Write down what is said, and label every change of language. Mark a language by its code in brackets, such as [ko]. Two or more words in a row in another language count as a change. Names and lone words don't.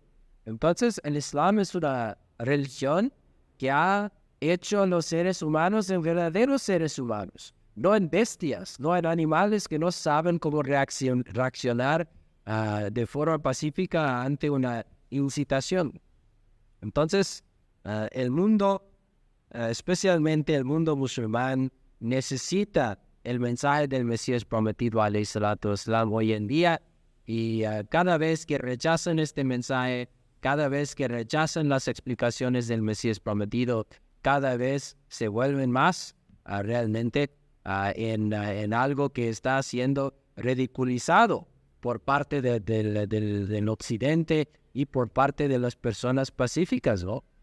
[es] Entonces, el Islam es una religión que ha hecho a los seres humanos en verdaderos seres humanos, no en bestias, no en animales que no saben cómo reaccionar de forma pacífica ante una incitación. Entonces, el mundo, especialmente el mundo musulmán, necesita el mensaje del Mesías prometido, [ar] عليه الصلاة والسلام, [es] hoy en día, y cada vez que rechazan este mensaje, cada vez que rechazan las explicaciones del Mesías prometido, cada vez se vuelven más realmente en algo que está siendo ridiculizado por parte del occidente y por parte de las personas pacíficas, ¿no?